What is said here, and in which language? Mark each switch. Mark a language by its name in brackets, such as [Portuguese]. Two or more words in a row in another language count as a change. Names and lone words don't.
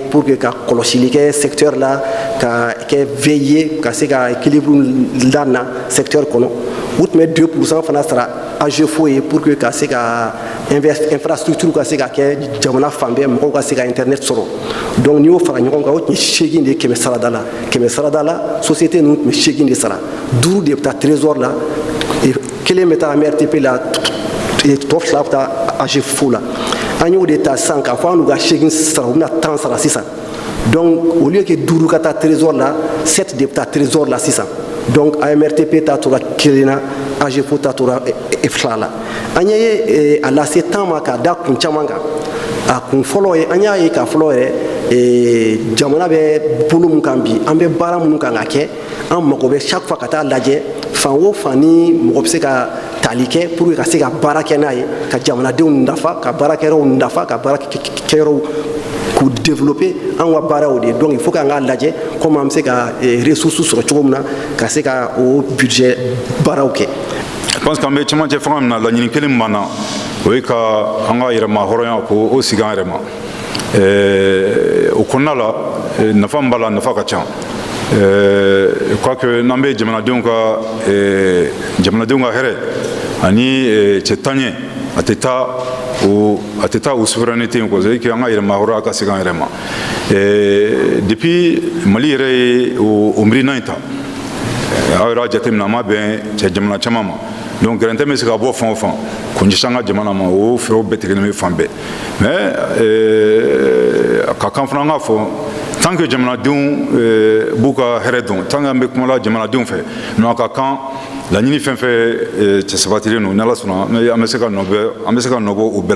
[French] pour que [Bambara] ka kɔlɔsili kɛ secteur la ka kɛ veiller ka se ka équilibre lana secteur kɔnɔ u tun bɛ 2% fana sara AGEFO ye [French] pour que [Bambara] ka se ka infrastructure ka se ka kɛ jamana fan bɛɛ mɔgɔw ka se ka internet sɔrɔ, donc n'i y'o fara ɲɔgɔn kan o tun ye 8 de ye kɛmɛ sarada la société ninnu tun bɛ 8 de sara, 5 de bɛ taa trésor la, 1 bɛ taa AMRTP la, tɔ 2 bɛ taa AGEFO la. An y'o de ta sisan k'a fɔ an n'u ka 8 sara u bɛna 10 sara sisan, [French] donc au lieu que [Bambara] 5 ka taa trésor la 7 de bɛ taa trésor la sisan, donc AMRTP ta tora 1 na AGEFO ta tora 2 la. An ye a lase temps ma k'a da kun caman kan, a kun fɔlɔ ye an y'a ye k'a fɔlɔ yɛrɛ jamana bɛ bolo min kan bi an bɛ baara minnu kan ka kɛ an mago bɛ chaque fois ka taa lajɛ fan o fan ni mɔgɔ bɛ se ka tali kɛ [French] pour que [Bambara] ka se ka baara kɛ n'a ye ka jamanadenw nafa ka baarakɛyɔrɔw nafa ka baarakɛyɔrɔw k'u développer an ka baaraw de, [French] donc il faut [Bambara] k'an k'a lajɛ comment an bɛ se ka ressources sɔrɔ cogo min na ka se ka o budget baaraw kɛ. [French] Je pense [Bambara] qu'an bɛ cɛmancɛ fanga min na laɲini kelen min b'an na o ye ka an ka yɛrɛma hɔrɔnya k'o sigi an yɛrɛ ma, o kɔnɔna la nafa min b'a la nafa ka ca. [French] Je crois que [Bambara] n'an bɛ jamanadenw ka hɛrɛ ani cɛ taɲɛ a tɛ taa o souveraineté in kɔ, [French] c'est que [Bambara] an ka yɛrɛma hɔrɔnya ka segin an yɛrɛ ma. Depuis Mali yɛrɛ ye o miirina in ta aw yɛrɛ y'a jateminɛ a ma bɛn cɛ jamana caman ma, donc gɛrɛntɛ bɛ se ka bɔ fan o fan k'o ɲɛsin an ka jamana ma, o fɛɛrɛw bɛɛ tigɛlen bɛ fan bɛɛ, mais a ka kan fana an k'a fɔ [French] tant que [Bambara] jamanadenw b'u ka hɛrɛ dɔn, [French] tant que [Bambara] an bɛ kuma la jamanadenw fɛ, non a ka kan laɲini fɛn fɛn cɛ sabatilen don n'Ala sɔnna an bɛ se ka nɔbɔ o bɛɛ la.